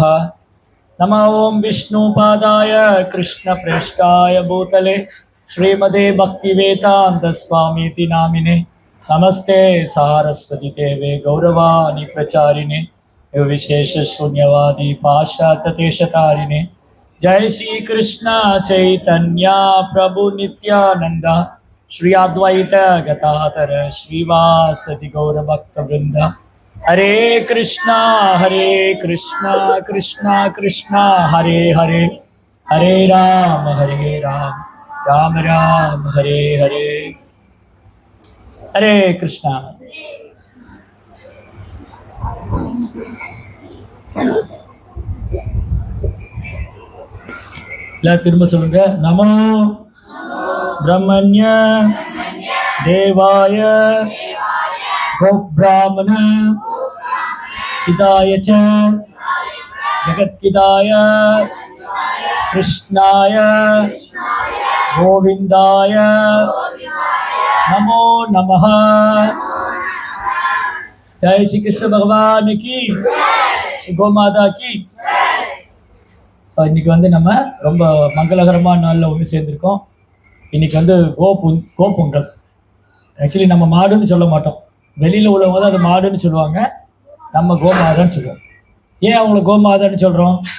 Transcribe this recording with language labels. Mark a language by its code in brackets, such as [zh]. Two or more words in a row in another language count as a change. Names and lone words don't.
[sa] नमः ओं विष्णुपादाय कृष्णप्रेष्ठाय भूतले श्रीमते भक्तिवेदान्तस्वामीति नामिने नमस्ते सारस्वती देवे गौरवाणी प्रचारिणे विशेषशून्यवादी पाश्चात्यदेशतारिणे। जय श्री कृष्ण चैतन्य प्रभु नित्यानंद श्री अद्वैत गदाधर श्रीवासदि गौर भक्त वृंद। हरे कृष्णा कृष्णा कृष्णा हरे हरे, हरे राम राम राम हरे हरे। [ta] हरे कृष्णा। திரும்ப சொல்லுங்க। [sa] नमो ब्रह्मण्य देवाय गोब्राह्मण हिताय च जगद्धिताय कृष्णाय गोविन्दाय नमो नमः। [hi] जय श्री कृष्ण भगवान की, श्री गो माता की। [ta] ஸோ இன்றைக்கி வந்து நம்ம ரொம்ப மங்களகரமான நாளில் ஒன்று சேர்ந்துருக்கோம்। இன்றைக்கி வந்து கோப்பொங்கல். ஆக்சுவலி நம்ம மாடுன்னு சொல்ல மாட்டோம், வெளியில் உள்ளவங்க தான் அது மாடுன்னு சொல்லுவாங்க, நம்ம கோமாதான்னு சொல்லுவோம்। ஏன் அவங்கள கோமாதான்னு சொல்கிறோம்?